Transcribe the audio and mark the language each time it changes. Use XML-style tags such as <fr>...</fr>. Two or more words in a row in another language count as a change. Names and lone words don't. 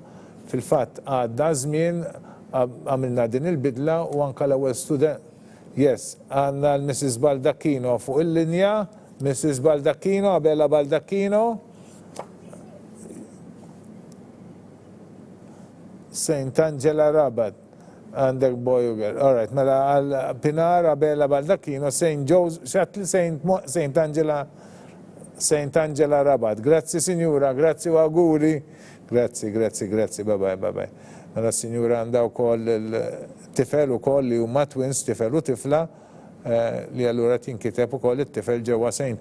<mt>Fil-fatt għadda żmien għamilna din il-bidla u anka l-ewwel student. Yes, għandna l-Mrs. Baldacchino fuq il-linja, Mrs. Baldacchino, Abella Baldacchino. St. Angela Rabat, għandek boy u girl.</mt> <en>All right,</en> <mt>mela għal Pinar, Abella Baldacchino, St. Angela Rabat. Grazzi, signora, grazzi u auguri. Grazzi, bye. Mela signora għandha wkoll il-tifel ukoll li huma twins, tifel u tifla, li allura tinkiteb ukoll it-tifel ġewwa St.</mt>